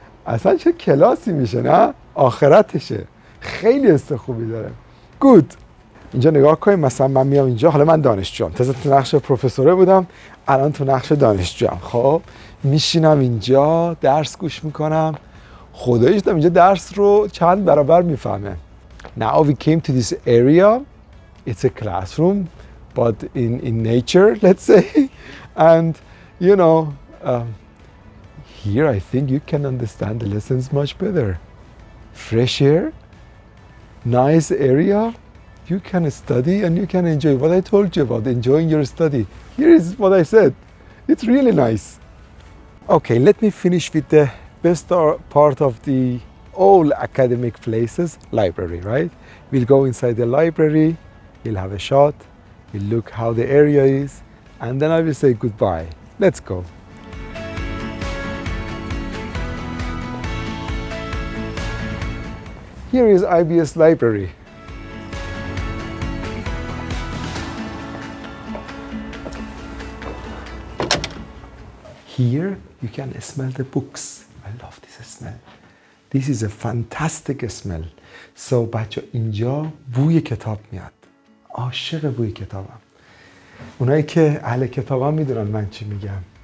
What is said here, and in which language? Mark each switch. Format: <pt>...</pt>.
<fa>اصلا چه کلاسی میشه، نه؟ آخرتشه. خیلی حس خوبی داره. گود. اینجا نگاه کنید، مثلا من میام اینجا، حالا من دانشجوام، تازه تو نقش پروفسوره بودم، الان تو نقش دانشجوام. خب میشینم اینجا درس گوش میکنم. خداییش دارم اینجا درس رو چند برابر میفهمه.</fa> <en>Now we came to this area. It's a classroom, but in nature, let's say. And you know, here I think you can understand the lessons much better. Fresh air, nice area. You can study and you can enjoy. What I told you about enjoying your study. Here is what I said. It's really nice. Okay, let me finish with the best part of the all academic places, library, right? We'll go inside the library, we'll have a shot, we'll look how the area is, and then I will say goodbye. Let's go. Here is IBS library. Here you can smell the books. I love this smell. This is a fantastic smell.</en> <fa>So بچه اینجا بوی کتاب میاد. عاشق بوی کتابم. اونایی که اهل کتابم میدونن من چی میگم.</fa>